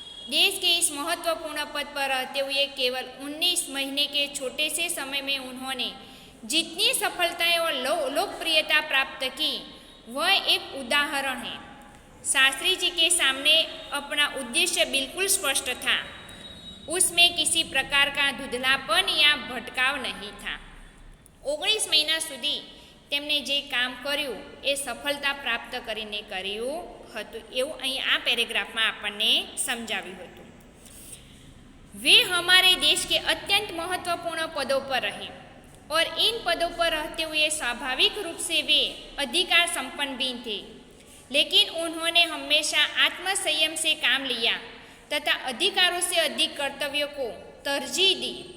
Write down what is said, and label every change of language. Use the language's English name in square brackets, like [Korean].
[Hindi] देश के इस महत्वपूर्ण पद पर रहते हुए केवल 19 महीने के छोटे से समय में उन्होंने जितनी सफलताएं और लोकप्रियता प्राप्त की वह एक उदाहरण है। शास्त्री जी के सामने अपना उद्देश्य बिल्कुल स्पष्ट था, उसमें किसी प्रकार का धुंधलापन या भटकाव नहीं था। [Gujarati] 19 મહિના સુધી તેમણે જે કામ કર્યું એ સફળતા પ્રાપ્ત કરીને કર્યું હતું એવું અહીં આ પેરેગ્રાફમાં આપણને સમજાવ્યું હતું। [Hindi] वे हमारे देश के अत्यंत महत्वपूर्ण पदों पर रहे और इन पदों पर रहते हुए स्वाभाविक रूप से वे अधिकार संपन्न भी थे, लेकिन उन्होंने हमेशा आत्मसंयम से काम लिया तथा अधिकारों से अधिक कर्तव्यों को तरजीह दी।